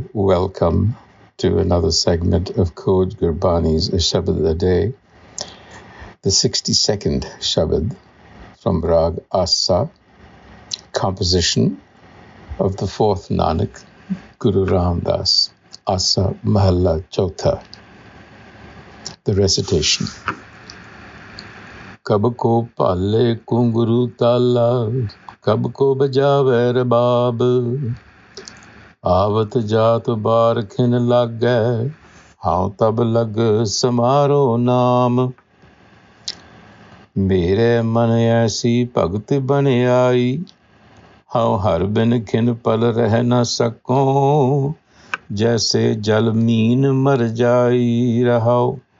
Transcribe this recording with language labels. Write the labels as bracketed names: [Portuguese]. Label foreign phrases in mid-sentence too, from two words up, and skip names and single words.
[English] Welcome to another segment of Code Gurbani's a-sabad-a-day, the 62nd Shabad from Rag Asa, composition of the fourth Nanak, Guru Ram Das, [Punjabi] ਆਸਾ ਮਹਲਾ ਚਉਥਾ. [English] The recitation. [Punjabi] ਕਬ ਕੋ ਭਾਲੈ ਘੁੰਘਰੂ ਤਾਲਾ, ਕਬ ਕੋ ਬਜਾਵੈ ਰਬਾਬ, ਆਵਤ ਜਾਤ ਬਾਰ ਖਿਨ ਲਾਗੈ, ਹਉ ਤਬ ਲਗ ਸਮਾਰਉ ਨਾਮ। ਮੇਰੇ ਮਨ ਐਸੀ ਭਗਤ ਬਨ ਆਈ, ਹਉ ਹਰ ਬਿਨ ਖਿਨ ਪਲ ਰਹ ਨ ਸਕਉ, ਜੈਸੇ ਜਲ ਮੀਨ ਮਰ ਜਾਈ ਰਹਾਓ।